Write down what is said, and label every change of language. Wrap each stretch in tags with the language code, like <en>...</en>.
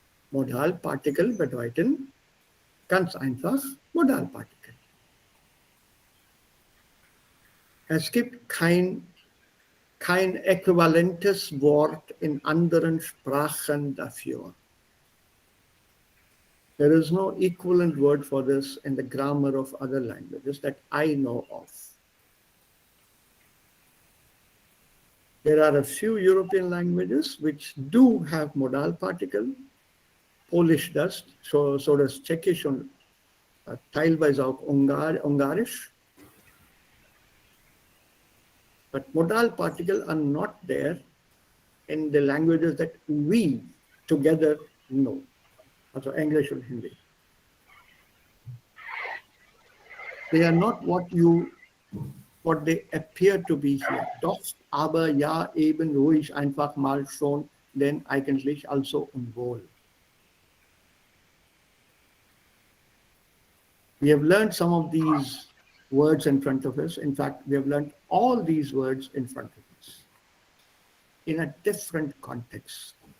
<de>Modalpartikel bedeuten ganz einfach Modalpartikel. Es gibt kein äquivalentes Wort in anderen Sprachen dafür.</de> <en>There is no equivalent word for this in the grammar of other languages that I know of. There are a few European languages which do have modal particle. Polish does, so does</en> <de>Czechisch und teilweise auch Ungarisch.</de> <en>But modal particles are not there in the languages that we together know, also English and Hindi. They are not what they appear to be here.</en> <de>Doch, aber, ja, eben, ruhig, einfach, mal, schon, denn, eigentlich, also und wohl.</de> <en>We have learned some of these words in front of us. In fact, we have learned all these words in front of us in a different context.</en>